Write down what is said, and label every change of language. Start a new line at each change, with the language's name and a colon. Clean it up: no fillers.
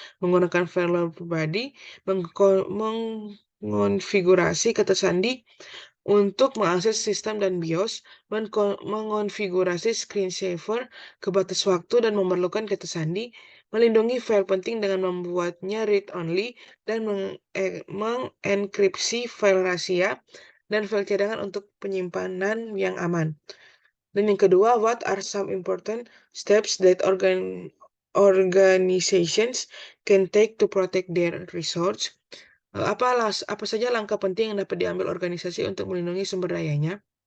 Indonesian: Menggunakan firewall pribadi, mengonfigurasi kata sandi untuk mengakses sistem dan BIOS, mengonfigurasi screensaver ke batas waktu dan memerlukan kata sandi, melindungi file penting dengan membuatnya read-only, dan mengenkripsi file rahasia dan file cadangan untuk penyimpanan yang aman. Dan yang kedua,
English: what are some important steps that organizations can take to protect their resource?
Indonesian: Apa saja langkah penting yang dapat diambil organisasi untuk melindungi sumber dayanya?